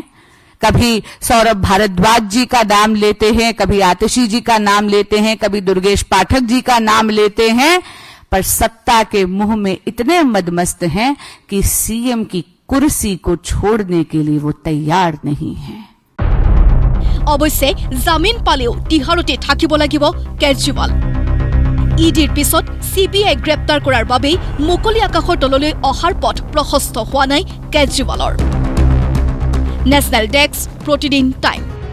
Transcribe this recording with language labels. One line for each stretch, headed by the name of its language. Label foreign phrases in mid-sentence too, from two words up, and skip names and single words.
Hindi: कभी सौरभ भारद्वाज जी का नाम लेते हैं, कभी आतिशी जी का नाम लेते हैं, कभी दुर्गेश पाठक जी का नाम लेते हैं, पर सत्ता के मुंह में इतने मदमस्त हैं कि सीएम की कुर्सी को छोड़ने के लिए वो तैयार नहीं है।
Assamese: অৱশ্যে জামিন পালেও তিহাৰতে থাকিব লাগিব কেজৰিৱাল। ইডিৰ পিছত CBI গ্ৰেপ্তাৰ কৰাৰ বাবেই মুকলি আকাশৰ তললৈ অহাৰ পথ প্ৰশস্ত হোৱা নাই কেজৰিৱালৰ।
English: National Desk,
Assamese: প্ৰতিদিন টাইম।